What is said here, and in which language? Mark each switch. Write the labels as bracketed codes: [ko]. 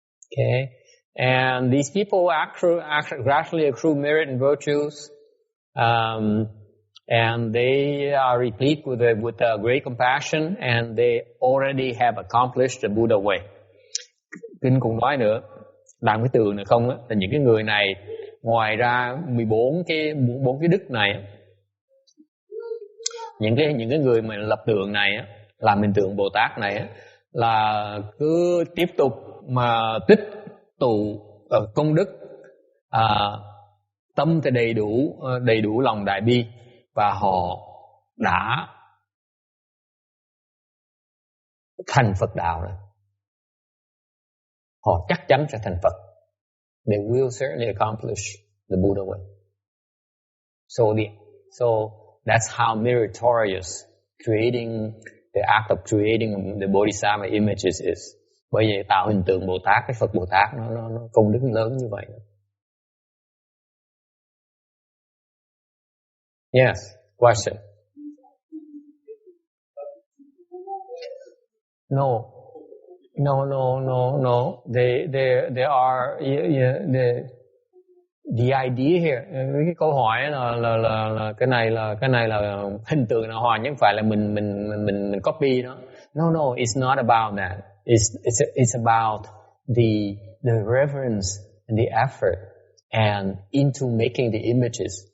[en] Okay, and these people gradually accrue merit and virtues, and they are replete with great compassion, and they already have accomplished the Buddha way. [vi] Kinh cũng nói nữa, làm cái tường này không á, là những cái người này ngoài ra 14 cái đức này, những cái người mà lập tượng này á, làm hình tượng Bồ Tát này á, là cứ tiếp tục mà tích tụ công đức, tâm thì đầy đủ lòng đại bi, và họ đã thành Phật đạo rồi. Họ chắc chắn sẽ thành Phật. [en] They will certainly accomplish the Buddha way. So that's how meritorious the act of creating the Bodhisattva images is. [vi] Bởi vậy tạo hình tượng Bồ Tát, cái Phật Bồ Tát nó công đức lớn như vậy. [en] Yes, question. No. They are the idea here. [vi] Cái câu hỏi là cái này là hình tượng nào hòa, chứ không phải là mình copy nó. [en] No, it's not about that. It's about the reverence and the effort and into making the images.